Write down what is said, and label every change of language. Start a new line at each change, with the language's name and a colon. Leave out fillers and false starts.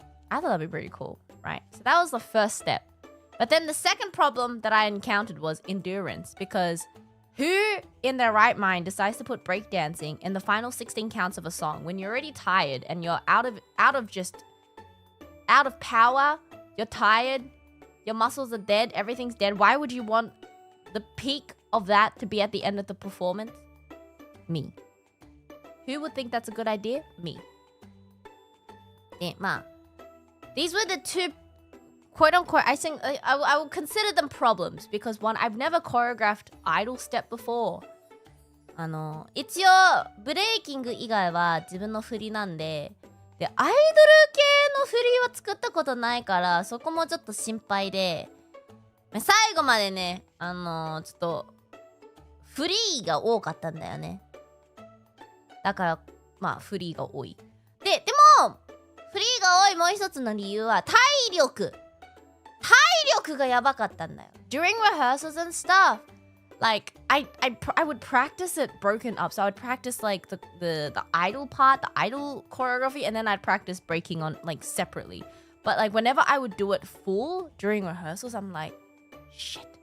English: I thought that'd be pretty cool, right? So that was the first step. But then the second problem that I encountered was endurance, because who in their right mind decides to put breakdancing in the final 16 counts of a song when you're already tired and you're out of power, you're tired, your muscles are dead, everything's dead. Why would you want the peak of that to be at the end of the performance? Me. Who would think that's a good idea? Me.
Japanese: で、まあ
English: these were the two quote unquote, I think I would consider them problems because one, I've never choreographed idol step before.
Japanese: 一応ブレイキング以外は自分の振りなんで、アイドル系の振りは作ったことないからそこもちょっと心配で、最後までね、ちょっとフリーが多かったんだよね。だからまあフリーが多い。でもフリーが多いもう一つの理由は体力がやばかったんだよ。
English: During rehearsals and stuff, like I would practice it broken up. So I would practice like the idol part, the idol choreography, and then I'd practice breaking on like separately. But like whenever I would do it full during rehearsals, I'm like, shit.